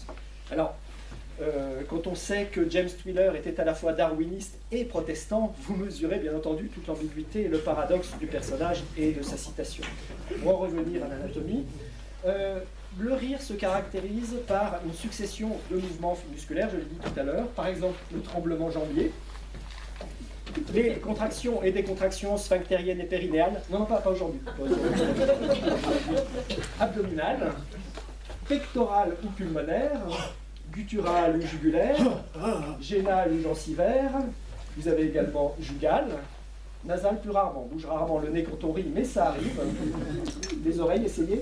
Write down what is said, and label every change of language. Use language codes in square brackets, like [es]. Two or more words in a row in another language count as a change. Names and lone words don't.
[fr] Alors, quand on sait que James Twiller était à la fois darwiniste et protestant, vous mesurez bien entendu toute l'ambiguïté et le paradoxe du personnage et de sa citation. Pour en revenir à l'anatomie, le rire se caractérise par une succession de mouvements musculaires, je l'ai dit tout à l'heure, par exemple le tremblement jambier, les contractions et décontractions sphinctériennes et périnéales, non, pas aujourd'hui, abdominales, pectorales ou pulmonaires, gutturales ou jugulaires, génales ou gencivaires, vous avez également jugales, nasales plus rarement, on bouge rarement le nez quand on rit, mais ça arrive, les oreilles, essayez.